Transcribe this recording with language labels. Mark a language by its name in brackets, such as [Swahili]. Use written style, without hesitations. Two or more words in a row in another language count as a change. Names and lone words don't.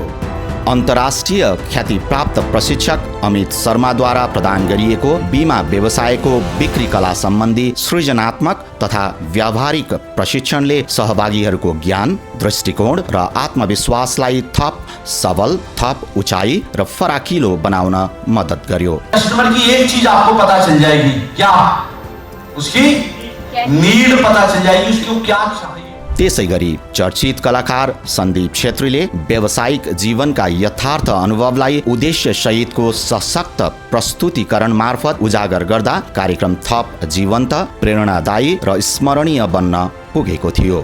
[Nepali] अन्तर्राष्ट्रिय ख्यातिप्राप्त प्रशिक्षक अमित शर्माद्वारा प्रदान गरिएको बीमा व्यवसायको बिक्री कला सम्बन्धी सृजनात्मक तथा व्यावहारिक प्रशिक्षणले सहभागीहरूको ज्ञान, दृष्टिकोण र आत्मविश्वासलाई थप सबल, थप उचाइ र फराकिलो बनाउन मद्दत गर्यो। [Hindi] कस्टमर की एक चीज आपको पता चल जाएगी, क्या उसकी नीड पता चल जाएगी, उसको क्या चाहिए। [Nepali] त्यसैगरी चर्चित कलाकार सन्दीप छेत्रीले व्यावसायिक जीवनका यथार्थ अनुभवलाई उद्देश्य सहितको सशक्त प्रस्तुतिकरण मार्फत उजागर गर्दा कार्यक्रम थप जीवन्त, प्रेरणादायी र स्मरणीय बन्न पुगेको थियो।